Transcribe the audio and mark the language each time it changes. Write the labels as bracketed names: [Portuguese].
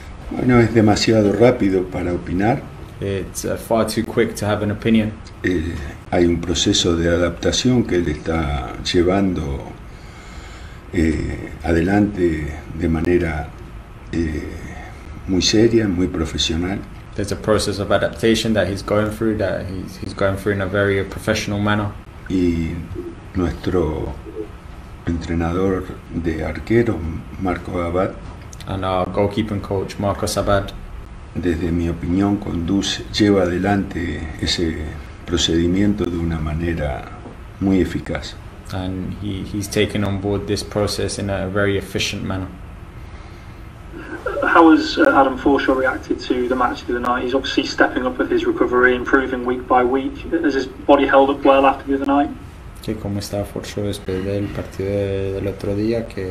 [Spanish] Bueno, es demasiado rápido para opinar. [English] It's far too quick to have an opinion. [Spanish] Hay un proceso de adaptación que él está llevando adelante de manera muy seria, muy profesional. [English] There's a process of adaptation that he's going through in a very professional manner. [Spanish] Y nuestro entrenador de arqueros, Marco Abad, [English] and our goalkeeping coach, Marcos Abad, [Spanish] desde mi opinión, lleva adelante ese procedimiento de una manera muy eficaz. [English] And he's taken on board this process in a very efficient manner. How has Adam Forshaw reacted to the match the other night? He's obviously stepping up with his recovery, improving week by week. Has his body held up well after the other night? [Spanish] Sí, ¿cómo está Forshaw después del partido del otro día?